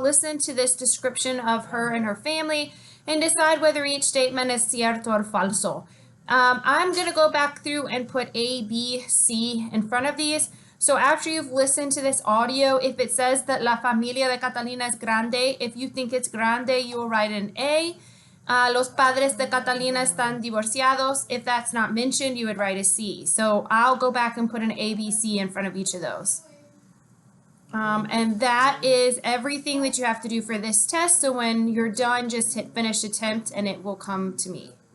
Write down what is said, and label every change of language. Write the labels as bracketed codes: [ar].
[en] Listen to this description of her and her family and decide whether each statement is cierto or falso. I'm going to go back through and put A, B, C in front of these. So after you've listened to this audio, if it says that [es] la familia de Catalina es grande, [en] if you think it's grande, you will write an A. [es] Los padres de Catalina están divorciados. [en] If that's not mentioned, you would write a C. So I'll go back and put an A, B, C in front of each of those. And that is everything that you have to do for this test. So when you're done, just hit finish attempt and it will come to me.